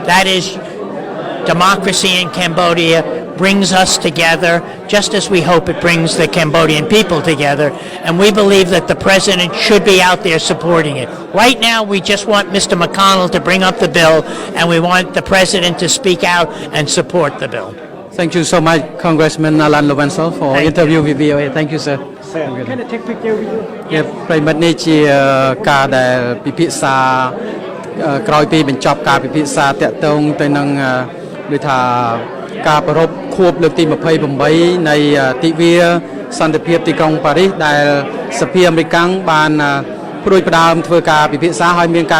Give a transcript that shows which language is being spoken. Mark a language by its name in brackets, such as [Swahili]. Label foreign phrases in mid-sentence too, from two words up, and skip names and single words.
[English] That is democracy in Cambodia, brings us together, just as we hope it brings the Cambodian people together, and we believe that the president should be out there supporting it. Right now, we just want Mr. McConnell to bring up the bill, and we want the president to speak out and support the bill. Thank you so much, Congressman Alan Lowenthal, for interview with VOA. Thank you, sir. Can I take picture with you? [Khmer] ប្រិមិត្តនេះជាការដែលពិភាក្សាក្រោយពីបញ្ចប់ការពិភាក្សាតាក់ទងទៅនឹងដូចថាការប្រារព្ធខួបលើកទី28នៃទិ វាសន្តិភាពទីក្រុងប៉ារីសដែលសភាអាមេរិកបានព្រួយផ្ដើមធ្វើការពិភាក្សាហើយមានការ